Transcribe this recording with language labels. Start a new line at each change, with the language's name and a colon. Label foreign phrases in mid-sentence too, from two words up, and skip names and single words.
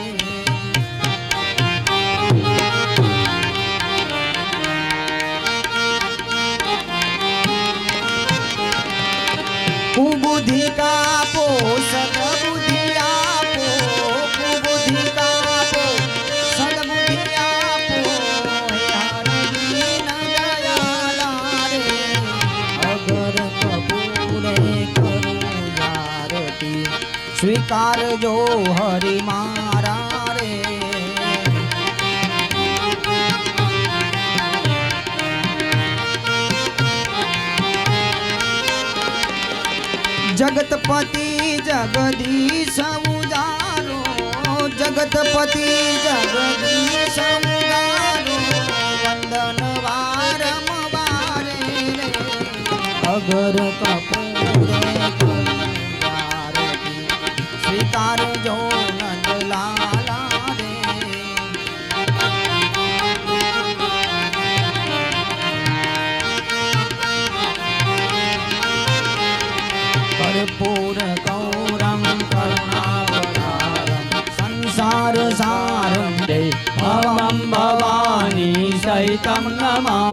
Gujarati: કુબુદ્ધિ કા પો સદબુદ્ધિ આપો, કુબુદ્ધિ કા પો સદબુદ્ધિ આપો, હે હરિ ન દયાલા રે। અગર કપૂરે કરું આરતી, સ્વીકાર જો હરિ મારા રે। જગતપતિ જગદીશ ઉદારો, જગતપતિ જગદીશ ઉદારો, વંદન વારમ વારે રે। અગર કપૂરે કરું આરતી, સ્વીકાર જો નંદ લાલા રે।
Sanskrit: कर्पूर गौरम करुणावतारम, संसार सारम भवम भवानी सहितं नमः।